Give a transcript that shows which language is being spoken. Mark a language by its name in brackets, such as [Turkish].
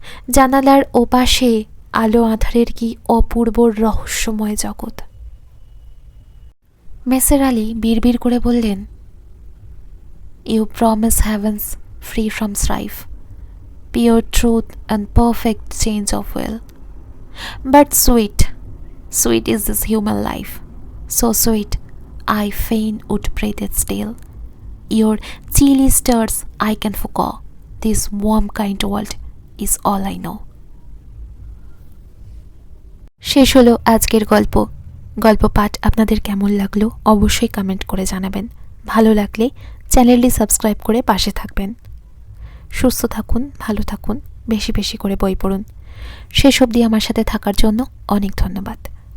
[Bangla] জানালার ওপাশে আলো আঁধারের কি অপূর্ব রহস্যময় জগৎ। মিসির আলি বিড়বিড় করে বললেন, [English] You promise heavens free from strife, pure truth and perfect change of will. But sweet, sweet is this human life, so sweet I fain would breathe it still. Your chilly stars I can forgo, this warm kind world is all I know. [Bangla] শেষ হলো আজকের গল্প। গল্প পাঠ আপনাদের কেমন লাগলো অবশ্যই কমেন্ট করে জানাবেন। ভালো লাগলে চ্যানেলটি সাবস্ক্রাইব করে পাশে থাকবেন। সুস্থ থাকুন, ভালো থাকুন, বেশি বেশি করে বই পড়ুন। শেষ অবধি আমার সাথে থাকার জন্য অনেক ধন্যবাদ।